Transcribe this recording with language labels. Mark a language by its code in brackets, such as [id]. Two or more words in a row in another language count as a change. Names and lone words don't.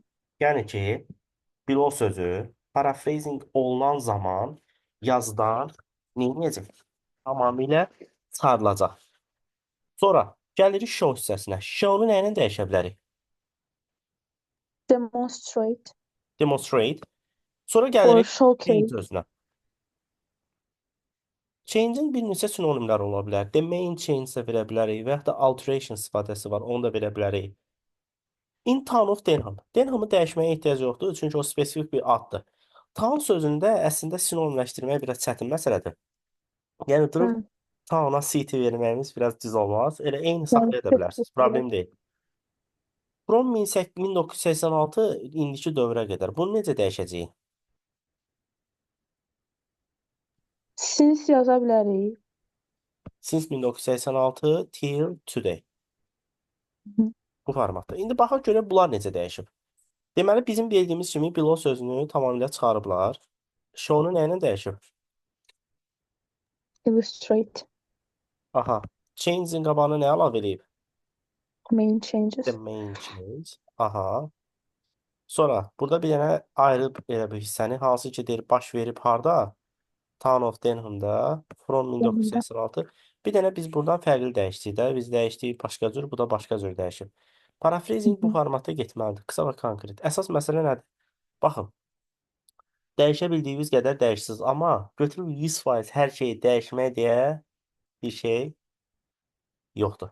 [az] Yəni ki, below sözü paraphrasing olunan zaman yazıdan nə edəcək? Tamamilə çıxarılacaq. Sonra gəlirik show hissəsinə. Show-nu nə ilə dəyişə bilərik? [en] Demonstrate Demonstrate. Sonra or [az] gəlirik change [en] showcase. [az] sözünə. Change-in bir neçə sinonimləri ola bilər. [en] The main change [az] də verə bilərik və yaxud da alteration istifadəsi var. Onu da verə bilərik. [en] In town of Denham. [az] Denhamı dəyişməyə ehtiyac yoxdur, çünki o spesifik bir addır. Town sözündə əslində sinonimləşdirmək biraz çətin məsələdir. Yəni durub Bəli. town-a city verməyimiz biraz düz olmaz. Elə eyni Yəni saxlaya da bilərsiniz. Problem deyil. From 1986 indiki dövrə qədər. Bunu necə dəyişəcəyik? since yaza bilərik. [en] Since 1986 till today. Hı. [az] Bu formatda. İndi baxaq görək bunlar necə dəyişib. Deməli bizim bildiyimiz kimi below sözünü tamamilə çıxarıblar. Show-nu nə ilə dəyişib? [en] illustrate, Aha. [az] Change'in qabağına nə əlavə eləyib? [en] main The changes. main change. Aha. [az] Sonra burada bir dənə ayrı elə bir hissəni hansı ki deyir baş verib harda? Town of Denham'da from Yanında. 1986. Bir dənə biz buradan fərqli dəyişdik də. Biz dəyişdik başqa cür, bu da başqa cür dəyişib. Hı Paraphrasing bu hı. formatda getməlidir. Qısa və konkret. Əsas məsələ nədir? Baxın, dəyişə bildiyiniz qədər dəyişsiniz, amma götürüb 100% hər şeyi dəyişmək deyə bir şey yoxdur.